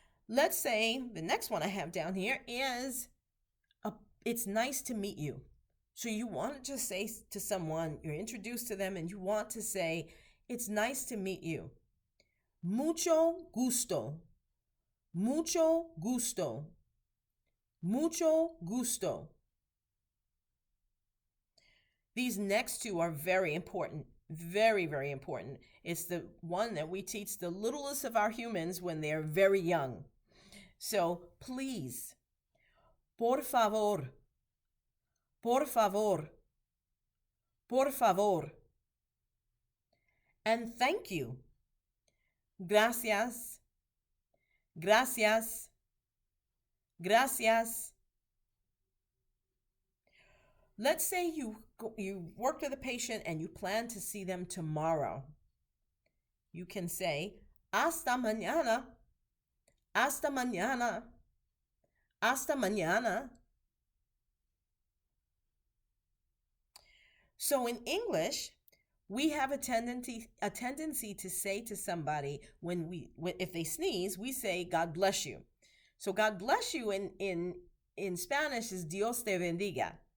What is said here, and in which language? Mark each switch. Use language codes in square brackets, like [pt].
[en] Let's say the next one I have down here is it's nice to meet you. So you want to say to someone, you're introduced to them and you want to say, it's nice to meet you. [es] Mucho gusto, mucho gusto, mucho gusto. [en] These next 2 are very important, very, very important. It's the one that we teach the littlest of our humans when they're very young. So please, [es] por favor, por favor, por favor. [en] And thank you. [es] Gracias, gracias, gracias. [en] Let's say you worked with a patient and you plan to see them tomorrow. You can say, [es] hasta mañana, hasta mañana, hasta mañana. [en] So in English, we have a tendency to say to somebody if they sneeze, we say God bless you. So God bless you in Spanish is [es] Dios te bendiga.